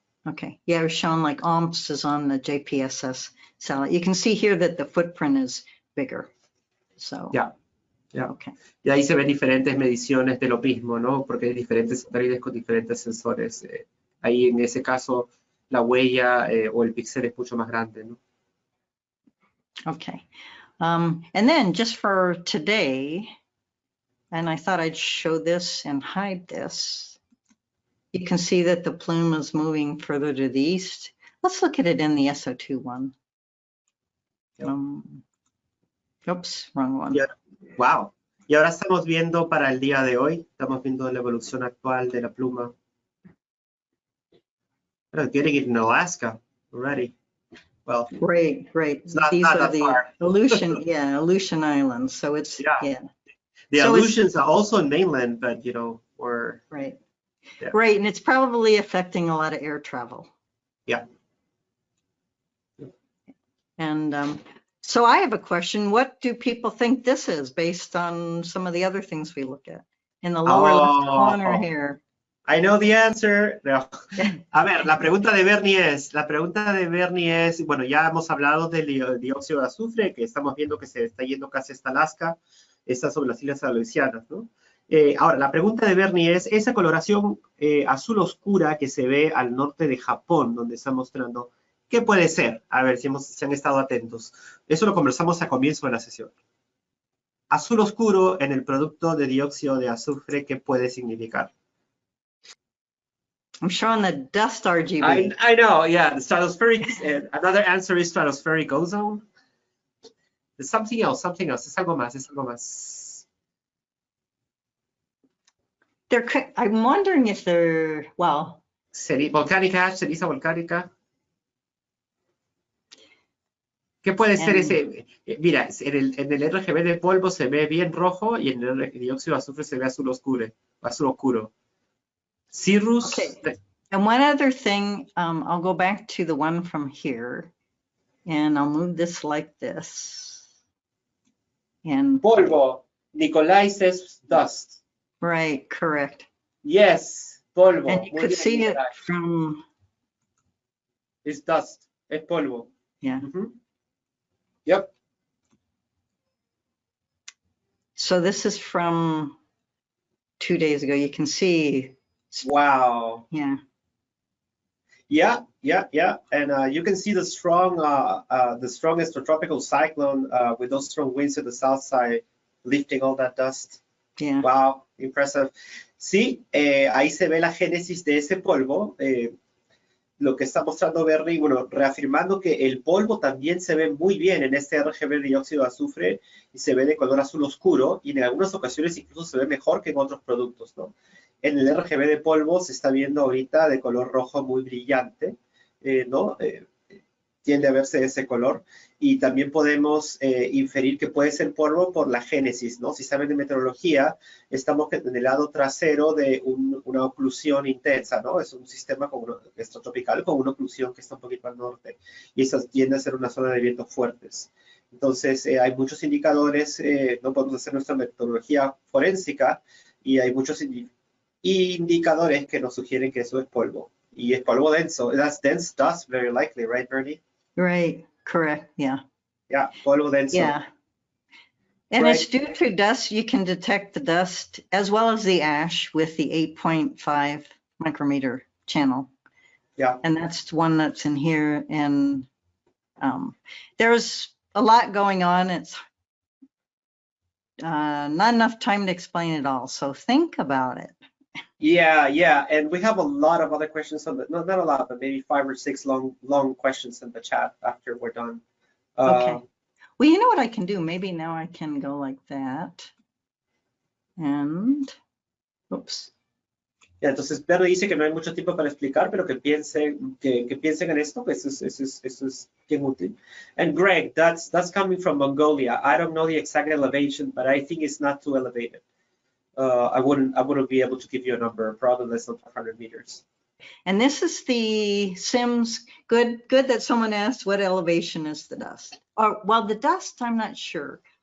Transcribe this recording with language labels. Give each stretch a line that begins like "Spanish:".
English: Okay, yeah, it was shown like OMPS is on the JPSS satellite. You can see here that the footprint is bigger. So, yeah. Okay.
Spanish: Y ahí se ven diferentes mediciones de lo mismo, ¿no? Porque hay diferentes satélites con diferentes sensores. Ahí en ese caso la huella o el píxel es mucho más grande, ¿no?
English: Okay. And then just for today, and I thought I'd show this and hide this. You can see that the plume is moving further to the east. Let's look at it in the SO2 one. Oops, wrong one. Yeah. Wow.
Spanish: Y ahora estamos viendo para el día de hoy, estamos viendo la evolución actual de la pluma.
English: Oh, getting it in Alaska already. Well, great. These are the far. Aleutian Islands. So it's, yeah. The Aleutians are also in mainland, but we're... Right. Yeah. Right, and it's probably affecting a lot of air travel. Yeah. And so I have a question. What do people think this is based on some of the other things we look at? In the lower left corner here. I know the answer. No.
Spanish: A ver, la pregunta de Bernie es, bueno, ya hemos hablado del dióxido de azufre, que estamos viendo que se está yendo casi hasta Alaska, está sobre las islas aleutianas, ¿no? Ahora, la pregunta de Bernie es, esa coloración azul oscura que se ve al norte de Japón, donde está mostrando, ¿Qué puede ser? A ver si han estado atentos. Eso lo conversamos a comienzo de la sesión. Azul oscuro en el producto de dióxido de azufre, ¿qué puede significar?
English: I'm showing the dust RGB. I know, yeah, the stratospheric, another answer is stratospheric ozone. There's something else,
Spanish: es algo más.
English: I'm wondering if they're, well. Volcanic ash,
Spanish: ceniza volcánica. ¿Qué puede ser ese? Mira, en el RGB de polvo se ve bien rojo y en el dióxido de azufre se ve azul oscuro.
English: Cirrus. Okay. And one other thing, I'll go back to the one from here, and I'll move this like this. And polvo. Nikolai says dust. Right, correct. Yes, polvo. And you could see it from. It's dust.
Spanish: Es polvo.
English: Yeah. Mm-hmm. Yep. So this is from 2 days ago. You can see. Wow. Yeah. Yeah. And you can see the strongest tropical cyclone with those strong winds to the south side lifting all that dust. Yeah. Wow, impressive.
Spanish: Sí, ahí se ve la génesis de ese polvo. Lo que está mostrando Bernie, bueno, reafirmando que el polvo también se ve muy bien en este RGB dióxido de azufre y se ve de color azul oscuro y en algunas ocasiones incluso se ve mejor que en otros productos, ¿no? En el RGB de polvo se está viendo ahorita de color rojo muy brillante, ¿no? Tiende a verse ese color y también podemos inferir que puede ser polvo por la génesis, ¿no? Si saben de meteorología, estamos en el lado trasero de una oclusión intensa, ¿no? Es un sistema tropical con una oclusión que está un poquito al norte y eso tiende a ser una zona de vientos fuertes. Entonces, hay muchos indicadores, no podemos hacer nuestra metodología forénsica y hay muchos indicadores que nos sugieren que eso es polvo. Y es polvo denso.
English: That's dense dust, very likely, right, Bernie? Right, correct, yeah. Yeah,
Spanish: polvo denso.
English: Yeah. And right. It's due to dust. You can detect the dust as well as the ash with the 8.5 micrometer channel. Yeah. And that's one that's in here. And there's a lot going on. It's not enough time to explain it all. So think about it. Yeah. And we have a lot of other questions on the, not a lot, but maybe 5 or 6 long questions in the chat after we're done. Okay. Well, you know what I can do? Maybe now I can go like that. And, oops.
Spanish: Yeah, entonces Bernie dice que no hay mucho tiempo para explicar, pero que piensen en esto, que eso es bien útil.
English: And Greg, that's coming from Mongolia. I don't know the exact elevation, but I think it's not too elevated. I wouldn't be able to give you a number, probably less than 500 meters. And this is the SIMS. Good that someone asked what elevation is the dust. Well, the dust, I'm not sure.